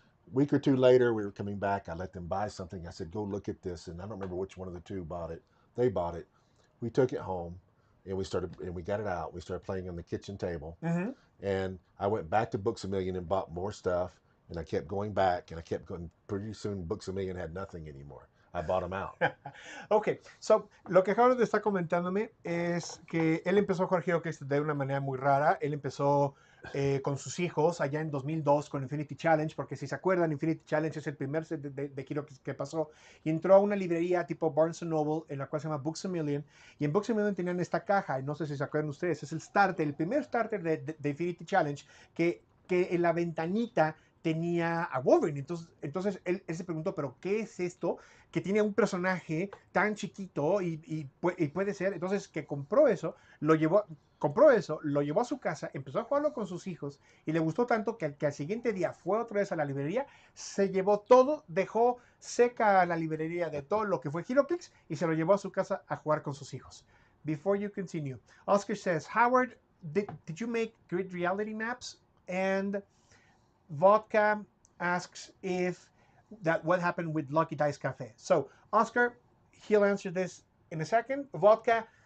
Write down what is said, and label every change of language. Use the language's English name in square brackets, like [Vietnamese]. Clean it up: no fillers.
[English] A week or two later, we were coming back. I let them buy something. I said, go look at this, and I don't remember which one of the two bought it. They bought it. We took it home, and we got it out. We started playing on the kitchen table, and I went back to Books A Million and bought more stuff, and I kept going back, and I kept going. Pretty soon, Books A Million had nothing anymore. I bought them out. Ok, so [Spanish] lo que Harold está comentándome es que él empezó a jugar HeroClix de una manera muy rara. Él empezó con sus hijos allá en 2002 con Infinity Challenge, porque si se acuerdan, Infinity Challenge es el primer set de HeroClix que pasó, y entró a una librería tipo Barnes Noble, en la cual se llama Books A Million, y en Books A Million tenían esta caja, y no sé si se acuerdan ustedes, es el primer starter de Infinity Challenge, que en la ventanita tenía a Wolverine. Entonces él se preguntó, ¿pero qué es esto? Que tiene un personaje tan chiquito y puede ser. Entonces que compró eso, lo llevó a su casa, empezó a jugarlo con sus hijos y le gustó tanto que al siguiente día fue otra vez a la librería, se llevó todo, dejó seca la librería de todo lo que fue HeroClix y se lo llevó a su casa a jugar con sus hijos. [English] Before you continue, Oscar says, Howard, did you make grid reality maps? And Vodka asks what happened with Lucky Dice Cafe. So, Oscar, he'll answer this in a second. Vodka,